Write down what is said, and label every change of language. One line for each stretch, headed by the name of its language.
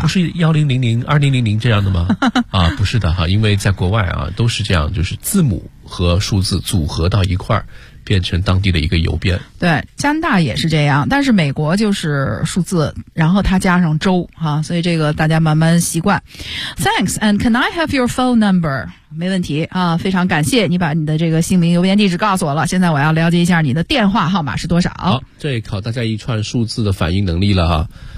Chinese: 不是1000、2000这样的吗？啊，不是的哈，因为在国外啊，都是这样，就是字母和数字组合到一块儿，变成当地的一个邮编。对，加拿大也是这样，但是美国就是数字，然后它加上州哈，所以这个大家慢慢习惯。
English: Thanks and can I have your phone number?
Chinese: 没问题啊，非常感谢你把你的这个姓名邮编地址告诉我了，现在我要了解一下你的电话号码是多少。好，这也考大家一串数字的反应能力了哈。